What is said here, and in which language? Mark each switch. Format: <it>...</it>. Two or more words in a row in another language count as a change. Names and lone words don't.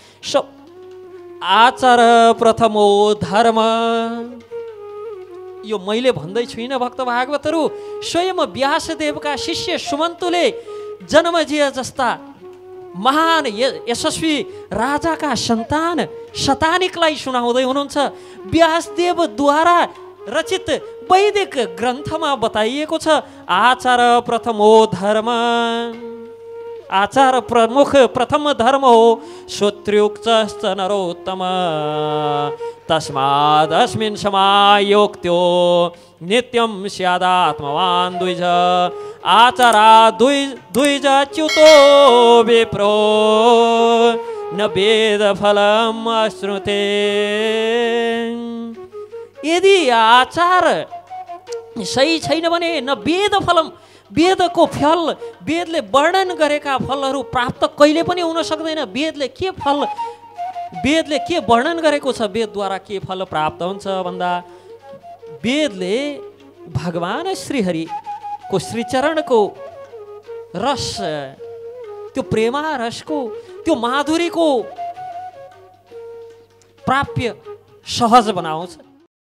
<sa>आचार प्रथमो धर्म,</sa> <ne>यो मैले भन्दै छुइनँ भक्त भागवतहरू, स्वयं व्यासदेवका शिष्य सुमन्तुले जन्मजिया जस्ता महान यशस्वी राजाका सन्तान शतानिकलाई सुनाउँदै हुनुहुन्छ। व्यासदेवद्वारा रचित वैदिक ग्रन्थमा बताइएको छ,</ne> <sa>आचार प्रथमो धर्म,</sa> <ne>आचार प्रमुख प्रथम धर्म हो।</ne> <sa>श्रोत्र्युक्तश्च नरोत्तम, तस्मादस्मिन् समायोक्त्यो नित्यं स्यादात्मवान् द्विज। आचारा द्विज च्युतो विप्रो, न वेद फलम् अश्नुते।</sa> <ne>यदि आचार सही छैन भने</ne> <sa>न वेद फलम,</sa> <ne>वेदको फल, वेदले वर्णन गरेका फलहरू प्राप्त कहिले पनि हुन सक्दैन। वेदले के फल, वेदले के वर्णन गरेको छ, वेदद्वारा के फल प्राप्त हुन्छ भन्दा वेदले भगवान श्रीहरिको श्रीचरणको रस, त्यो प्रेमा रसको, त्यो माधुरीको प्राप्य सहज बनाउँछ।</ne>